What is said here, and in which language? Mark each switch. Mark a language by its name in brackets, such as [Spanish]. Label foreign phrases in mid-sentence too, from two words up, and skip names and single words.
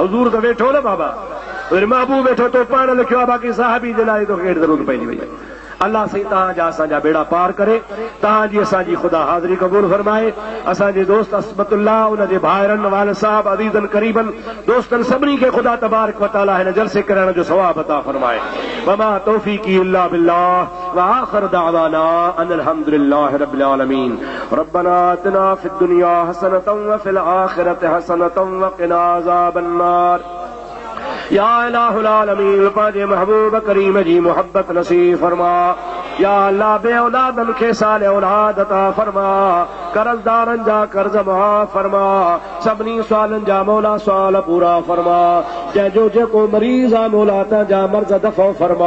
[Sindhi] हुज़ूर त वेठो न बाबा वरी महबूब वेठो तो पाण लिखियो आहे बाक़ी सहाबी जे लाइ तोखे कहिड़ी ज़रूरत पइजी वई आहे। अल्लाह साईं तव्हांजा असांजा बेड़ा पार करे तव्हांजी असांजी ख़ुदा हाज़िरी क़बूल फरमाए। असांजे दोस्त अस्मतुल्लाह उन जे भाइरनि वाल साहब अज़ीज़न क़रीबन दोस्तनि सभिनी खे ख़ुदा [Arabic] تبارك وتعالى [Sindhi] हिन जलसे करण जो सवाब अता फरमाए। [Arabic] وما توفيقي إلا بالله وآخر دعوانا أن الحمد لله رب العالمين. ربنا آتنا في الدنيا حسنة وفي الآخرة حسنة وقنا عذاب النار. يا إله العالمين [Sindhi] पांजे महबूब करीम जी मोहब्बत नसीब फरमा। या अल्लाह बे औलादन खे साल औलाद अता फरमा। कर्ज़दारनि जा कर्ज़ माफ़ फरमा। सभिनी सुवालनि जा मौला सुवाल पूरा फरमा। जंहिंजो जेको मरीज़ आहे मौला तुंहिंजा मर्ज़ दफ़ो फरमा।